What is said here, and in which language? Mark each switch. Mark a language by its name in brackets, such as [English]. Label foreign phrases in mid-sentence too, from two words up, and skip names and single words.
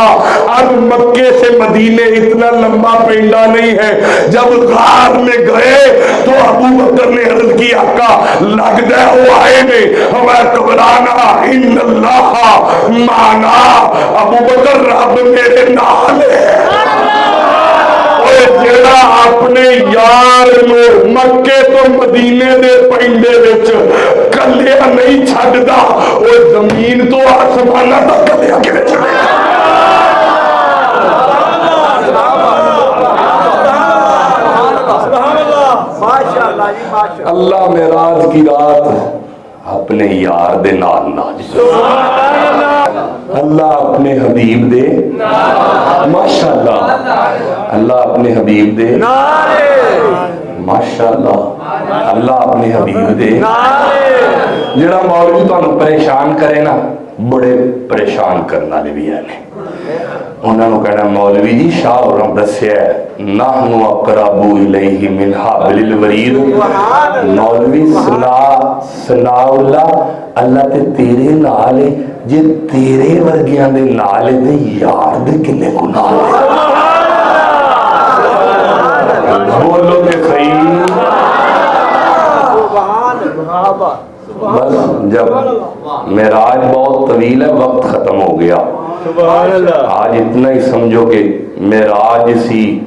[Urdu] اب مکے سے مدینے اتنا لمبا پینڈا نہیں ہے، جب غار میں گئے تو ابوبکر نے عرض کی آقا لگتا ہے وہ آئے نے، ہمیں گھبرانا [Arabic] ان اللہ معنا، [Urdu] ابوبکر [Punjabi] رب میرے نال ہے۔ جڑا اپنے یار نو مکے تو مدینے دے پینڈے وچ کلیا نہیں چھڈدا، او زمین تو آسماناں تک کلیا کیویں چڑھے گا؟ اللہ معراج کی رات اپنے یار دے نال نال، اللہ اپنے حبیب دے، ماشاءاللہ اللہ اپنے حبیب دے، ماشاءاللہ اللہ اپنے حبیب دے۔ جڑا مولوی تانوں پریشان کرے نا، بڑے پریشان کرنے والے بھی ہیں، انہوں نے کہنا مولوی جی شاہ اور دسیا [Arabic] نحن اقرب الیہ من حبل الورید، [Punjabi] مولوی سنا اللہ تے تیرے نال ہے، جے تیرے ورگیاں دے نال تے یار دے کنے گناہ ہے؟ بولو تے صحیح۔ [Urdu] بس جب معراج بہت طویل ہے، وقت ختم ہو گیا، آج اتنا ہی سمجھو کہ معراج سی